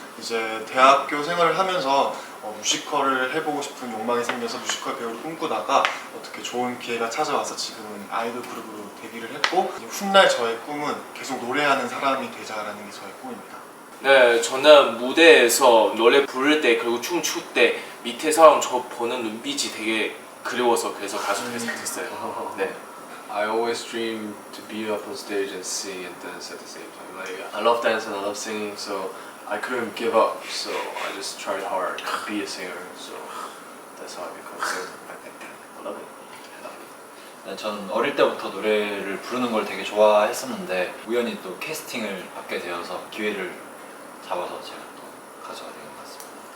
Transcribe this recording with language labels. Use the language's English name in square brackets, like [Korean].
[Korean] 이제 대학교 생활을 하면서 뮤지컬을 해보고 싶은 욕망이 생겨서 뮤지컬 배우를 꿈꾸다가 어떻게 좋은 기회가 찾아와서 지금은 아이돌 그룹으로 데뷔를 했고, 훗날 저의 꿈은 계속 노래하는 사람이 되자라는 게 저의 꿈입니다. 네, 저는 무대에서 노래 부를 때 그리고 춤 출 때 밑에 사람 저 보는 눈빛이 되게 그리워서 그래서 가수 됐어요. 네. [English] I always dream to be up on stage and sing and dance at the same time. Like I love dancing, I love singing, so I couldn't give up. So I just tried hard to be a singer. So that's how I become a singer. I love it. [Korean] 네, 전 어릴 때부터 노래를 부르는 걸 되게 좋아했었는데 우연히 또 캐스팅을 받게 되어서 기회를 잡아서 제가 또 가수가 된 것 같습니다.